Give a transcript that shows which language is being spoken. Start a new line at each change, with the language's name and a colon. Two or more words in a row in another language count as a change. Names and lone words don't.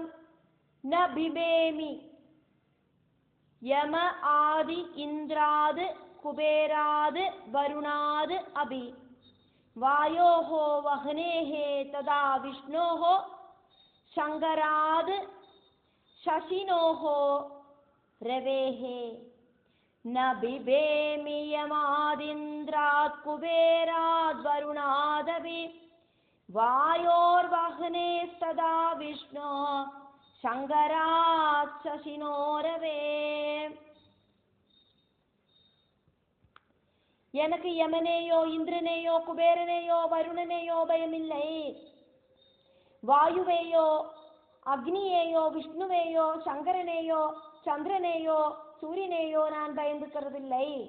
Sanskrit: न बिभेमि यम आदि इन्द्रात् कुबेरात् वरुणात् अपि वायोः वह्नेः तथा विष्णोः शङ्करात् शशिनोहो रवेहे न बिबेमि यमादिन्द्रात् कुबेराद् वरुणादपि वायोर्वह्नेस्तदा विष्णो शङ्करात् शशिनो रवे.
Tamil: எனக்கு யமனையோ இந்திரனையோ குபேரனையோ வருணனையோ பயமில்லை. வாயுவையோ அக்னியையோ விஷ்ணுவையோ சங்கரனையோ சந்திரனையோ சூரியனையோ நான் பயந்துக்கிறதில்லை.